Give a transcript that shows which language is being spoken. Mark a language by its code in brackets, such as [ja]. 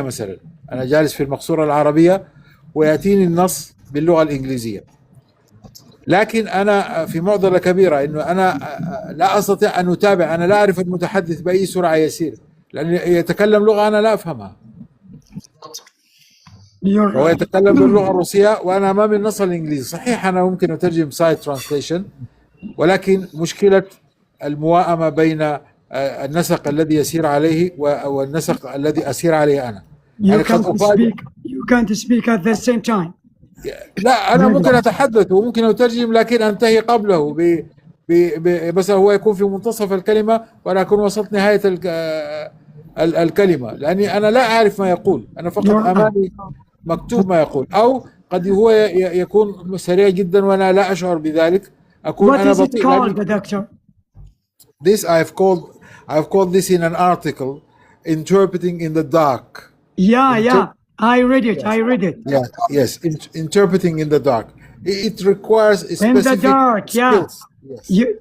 [ar] مثلا أنا جالس في المقصورة العربية ويأتيني النص باللغة الإنجليزية، لكن أنا في معضلة كبيرة إنه أنا لا أستطيع أن أتابع، أنا لا أعرف المتحدث بأي سرعة يسير لأنه يتكلم لغة أنا لا أفهمها، هو يتكلم باللغة الروسية وأنا أمامي النص الإنجليزي. صحيح أنا ممكن أترجم سايد ترانسليشن، ولكن مشكلة المواءمة بين النسق الذي يسير عليه والنسق الذي أسير عليه أنا. [en] You can't speak at the same time. [ar] لا، أنا ممكن أتحدث وممكن أترجم لكن أنتهي قبله بس هو يكون في منتصف الكلمة وأنا أكون وصلت نهاية الكلمة، لأني أنا لا أعرف ما يقول، أنا فقط أمامي مكتوب ما يقول، أو قد هو يكون سريع جدا وأنا لا أشعر بذلك، أكون أنا بطيء. [en] What is it called, doctor? This I've called this in an article, interpreting in the dark. Yeah. I read it. Yeah. Yes. Interpreting in the dark. It requires a specific in the dark. skills. Yeah. Yes.